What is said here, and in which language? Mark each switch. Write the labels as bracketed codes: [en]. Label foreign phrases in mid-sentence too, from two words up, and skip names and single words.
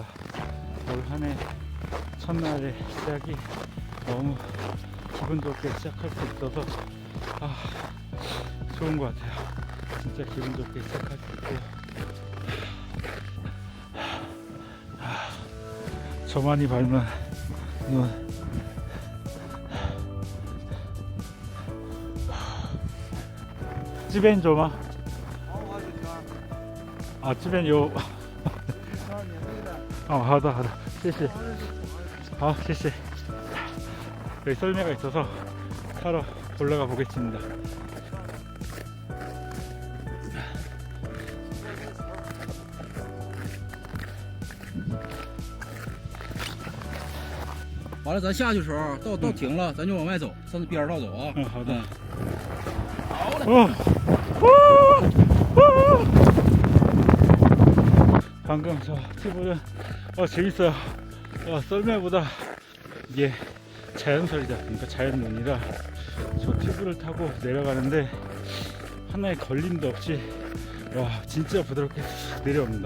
[ko] 올 한 해 첫날의 시작이 너무 기분 좋게 시작할 수 있어서 좋은 것 같아요. 진짜 기분 좋게 시작할 수 있고 저만이 밟는 눈. [zh] 这边走吗？啊，这边有。哦，好的，好的，谢谢。好，谢谢。 [ko] 여기 썰매가 있어서 타러 올라가 보겠습니다. [zh] 完了，咱下去的时候到停了，咱就往外走，向边道走啊。好的。好嘞。 [ko] 방금 저 팁은 재밌어요. 썰매보다 이게 자연설이다 그러니까 자연눈이라 저 튜브를 타고 내려가는데 하나의 걸림도 없이 와 진짜 부드럽게 내려옵니다.